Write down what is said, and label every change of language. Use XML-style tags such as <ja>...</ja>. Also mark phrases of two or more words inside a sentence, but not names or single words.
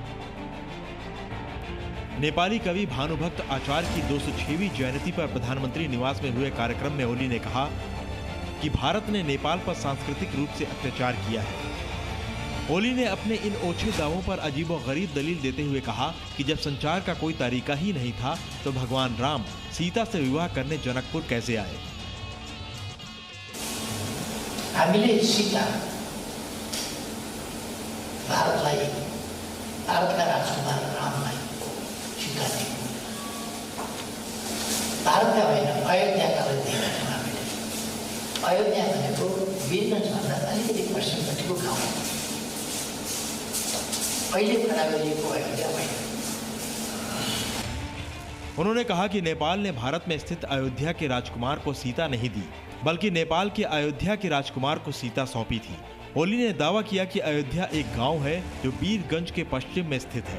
<hi>नेपाली कवि भानुभक्त आचार्य की 206वीं जयंती पर प्रधानमंत्री निवास में हुए कार्यक्रम में ओली ने कहा कि भारत ने नेपाल पर सांस्कृतिक रूप से अत्याचार किया है। ओली ने अपने इन ओछे दावों पर अजीबोगरीब दलील देते हुए कहा कि जब संचार का कोई तरीका ही नहीं था तो भगवान राम सीता से विवाह करने जनकपुर कैसे आए।</hi> <ne>हामीले सीता भारतलाई, भारतका राजकुमार रामलाई सीता दियौं। भारतका होइन, अयोध्याका दिएका छौँ हामीले। अयोध्या भनेको वीरगञ्जभन्दा अलिकति पश्चिमपट्टिको गाउँ हो।</ne> <hi>उन्होंने कहा कि नेपाल ने भारत में स्थित अयोध्या के राजकुमार को सीता नहीं दी, बल्कि नेपाल के अयोध्या के राजकुमार को सीता सौंपी थी। ओली ने दावा किया कि अयोध्या एक गांव है जो बीरगंज के पश्चिम में स्थित है।</hi>